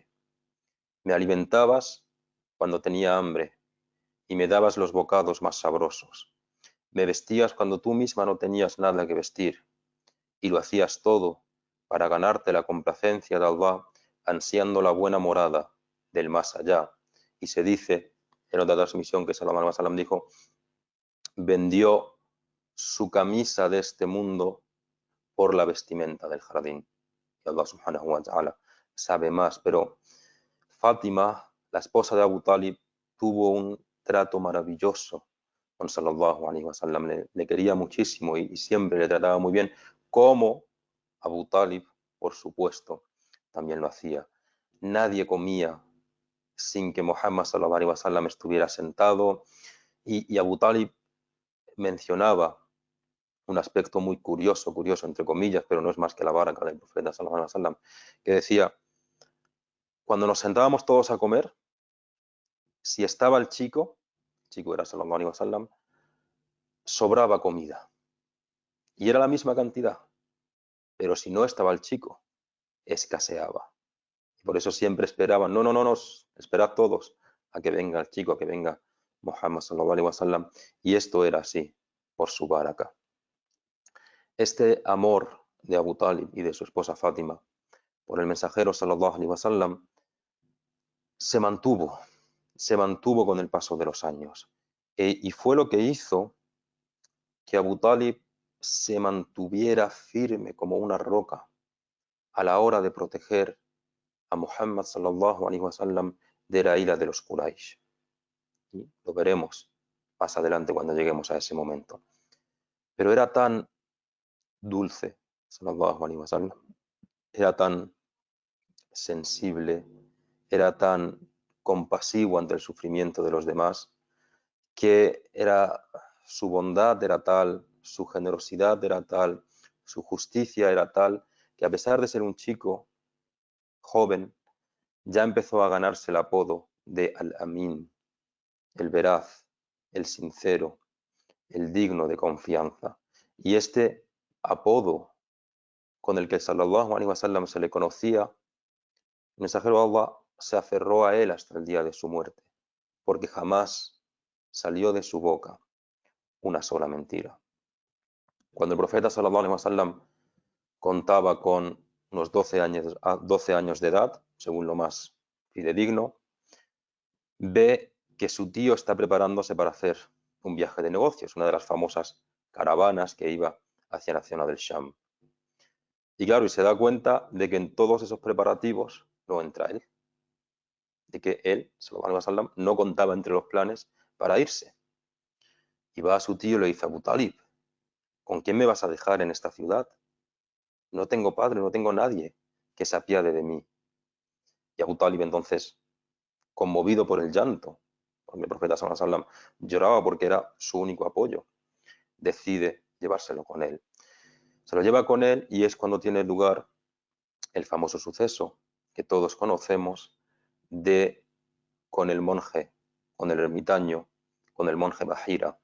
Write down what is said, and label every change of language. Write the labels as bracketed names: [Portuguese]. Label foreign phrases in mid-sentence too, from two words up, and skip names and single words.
[Spanish] Me alimentabas cuando tenía hambre y me dabas los bocados más sabrosos. Me vestías cuando tú misma no tenías nada que vestir y lo hacías todo para ganarte la complacencia de Allah, ansiando la buena morada del más allá. Y se dice en otra transmisión que [Arabic] صلى الله عليه وسلم [Spanish] dijo, vendió su camisa de este mundo por la vestimenta del jardín. Y Allah [Arabic] سبحانه وتعالى [Spanish] sabe más, pero Fátima, la esposa de Abu Talib, tuvo un trato maravilloso con [Arabic] صلى الله عليه وسلم. [Spanish] Le quería muchísimo y siempre le trataba muy bien, como Abu Talib, por supuesto, también lo hacía. Nadie comía sin que Muhammad [Arabic] صلى الله عليه وسلم [Spanish] estuviera sentado, y Abu Talib mencionaba un aspecto muy curioso entre comillas, pero no es más que la baraka del profeta [Arabic] صلى الله عليه وسلم, [Spanish] que decía, cuando nos sentábamos todos a comer, si estaba el chico era [Arabic] صلى الله عليه وسلم, [Spanish] sobraba comida y era la misma cantidad, pero si no estaba el chico, escaseaba. Por eso siempre esperaban, no, esperad todos a que venga el chico, a que venga Muhammad [Arabic] صلى الله عليه وسلم. [Spanish] Y esto era así, por su baraka. Este amor de Abu Talib y de su esposa Fátima por el mensajero [Arabic] صلى الله عليه وسلم [Spanish] se mantuvo con el paso de los años. Y fue lo que hizo que Abu Talib se mantuviera firme como una roca a la hora de proteger a Muhammad [Arabic] صلى الله عليه وسلم [Spanish] de la ira de los Quraysh. Y lo veremos más adelante cuando lleguemos a ese momento. Pero era tan dulce, [Arabic] صلى الله عليه وسلم, [Spanish] era tan sensible, era tan compasivo ante el sufrimiento de los demás, que su bondad era tal, su generosidad era tal, su justicia era tal, que a pesar de ser un chico joven, ya empezó a ganarse el apodo de Al-Amin, el veraz, el sincero, el digno de confianza. Y este apodo con el que [Arabic] صلى الله عليه وسلم [Spanish] se le conocía, el mensajero de Allah se aferró a él hasta el día de su muerte, porque jamás salió de su boca una sola mentira. Cuando el profeta [Arabic] صلى الله عليه وسلم [Spanish] contaba con unos 12 años de edad, según lo más fidedigno, ve que su tío está preparándose para hacer un viaje de negocios, una de las famosas caravanas que iba hacia la zona del Sham. Y claro, y se da cuenta de que en todos esos preparativos no entra él, de que él, [Arabic] صلى الله عليه وسلم, [Spanish] no contaba entre los planes para irse. Y va a su tío y le dice, Abu Talib, ¿con quién me vas a dejar en esta ciudad? No tengo padre, no tengo nadie que se apiade de mí. Y Abu Talib entonces, conmovido por el llanto, porque el profeta [Arabic] صلى الله عليه وسلم [Spanish] lloraba porque era su único apoyo, decide llevárselo con él. Se lo lleva con él y es cuando tiene lugar el famoso suceso que todos conocemos de con el monje, con el ermitaño, con el monje Bahira.